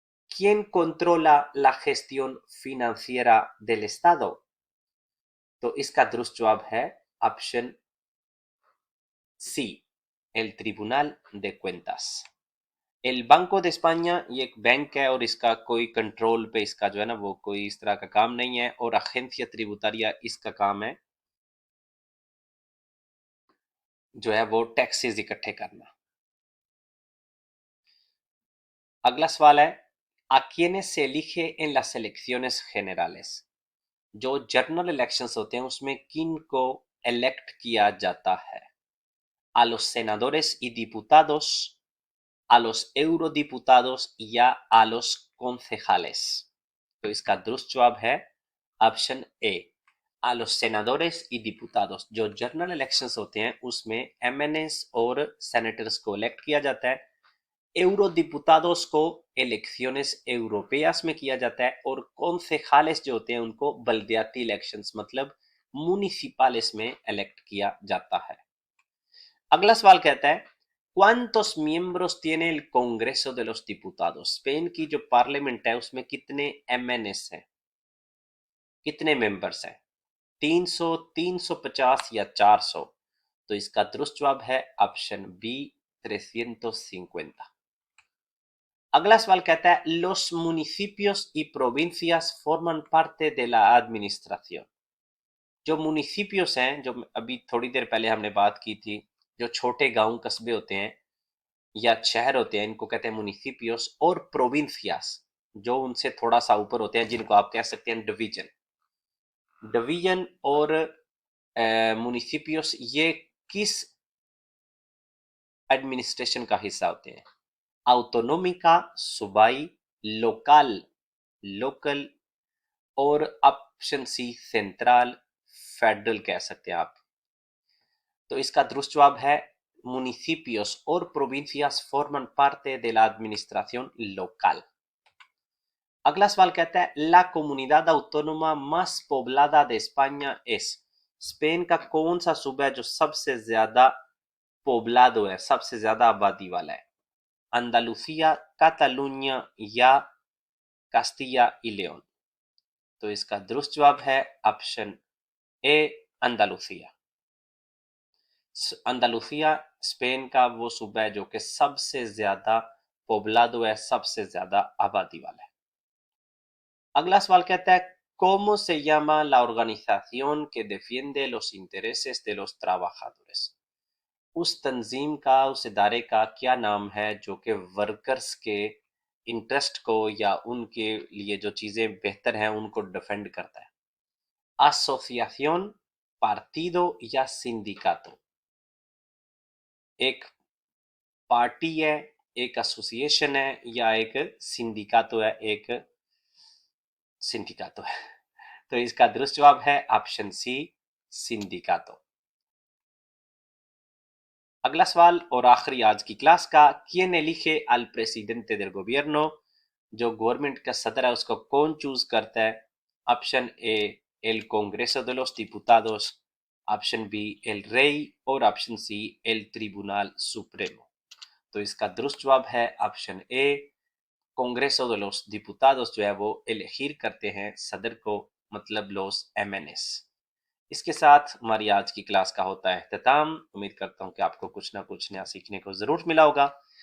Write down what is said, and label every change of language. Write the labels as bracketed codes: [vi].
[es] ¿Quién controla la gestión financiera del Estado? [hi] तो इसका दुरुस्त जवाब है option C [es] el Tribunal de Cuentas। el Banco de España [hi] ये एक बैंक है और इसका कोई कंट्रोल पे इसका जो है ना वो कोई इस तरह का काम नहीं है, और अजेंसिया ट्रिब्यूटारिया इसका काम है जो है वो टैक्सेस इकट्ठे करना। अगला सवाल है [es] a quienes se elige en las elecciones generales। [hi] जो जनरल इलेक्शंस होते हैं उसमें किन को इलेक्ट किया जाता है। [es] a los senadores y diputados, a los eurodiputados [hi] या [es] a los concejales। [hi] तो इसका दुरुस्त जवाब है option A [es] a los senadores y diputados। [hi] जो जनरल इलेक्शंस होते हैं उसमें एमएनएस और सेनेटर्स को इलेक्ट किया जाता है, eurodiputados को इलेक्शंस यूरोपियास में किया जाता है, और concejales जो होते हैं उनको बल्दियाती इलेक्शंस मतलब मुनिसिपालिस में इलेक्ट किया जाता है। अगला सवाल कहता है [es] ¿Cuántos miembros tiene el Congreso de los Diputados? [hi] Spain की जो पार्लियामेंट है उसमें कितने एमएनएस हैं, कितने मेंबर्स हैं, 300, 350 या 400। तो इसका दुरुस्त जवाब है ऑप्शन बी 350। अगला सवाल कहता है [es] los municipios y provincias forman parte de la administración। [hi] जो मुनिसिपियोस हैं, जो अभी थोड़ी देर पहले हमने बात की थी, जो छोटे गांव कस्बे होते हैं या शहर होते हैं इनको कहते हैं मुनिसिपियोस, और प्रोविंसियास जो उनसे थोड़ा सा ऊपर होते हैं जिनको आप कह सकते हैं डिवीजन। डिवीजन और मुनिसिपियोस ये किस एडमिनिस्ट्रेशन का हिस्सा होते हैं। ऑटोनोमिका सूबाई, लोकल लोकल और ऑप्शन सी सेंट्रल फेडरल कह सकते हैं आप। तो इसका दुरुस्त जवाब है [es] municipios और provincias forman parte de la administración local। [hi] अगला सवाल कहता है [es] la comunidad autónoma más poblada de España es। [hi] Spain का कौन सा सूबा है जो सबसे ज्यादा पोब्लादो है, सबसे ज्यादा आबादी वाला है। अंदालुसिया, कातालुनिया या कास्टिया y लेओन। तो इसका दुरुस्त जवाब है option A Andalusia. Andalusia Spain का वो सूबा है जो कि सबसे ज्यादा पोब्लादो है, सबसे ज्यादा आबादी वाला है। अगला सवाल कहता है [es] ¿Cómo se llama la organización que defiende los intereses de los trabajadores? [hi] उस तंजीम का, उस इदारे का क्या नाम है जो कि वर्कर्स के इंटरेस्ट को या उनके लिए जो चीजें बेहतर हैं उनको डिफेंड करता है? [es] asociación, partido [hi] या [es] sindicato? [hi] एक पार्टी है, एक एसोसिएशन है या एक सिंडिकातो है, एक सिंडिकातो है। तो इसका दुरुस्त जवाब है ऑप्शन सी, सिंडिकातो। अगला सवाल और आखिरी आज की क्लास का, [es] ¿Quién elige al presidente del gobierno? [hi] जो गवर्नमेंट का सदर है उसको कौन चूज करता है? Option A [es] el Congreso de los Diputados, [hi] option B [es] el Rey [hi] और option C [es] el Tribunal Supremo। [hi] तो इसका दुरुस्त जवाब है option A, कांग्रेसो [es] de los Diputados [hi] जो है वो एलेगिर करते हैं सदर को, मतलब los MNS। इसके साथ हमारी आज की क्लास का होता है इख्तिताम। उम्मीद करता हूँ कि आपको कुछ ना कुछ नया सीखने को जरूर मिला होगा।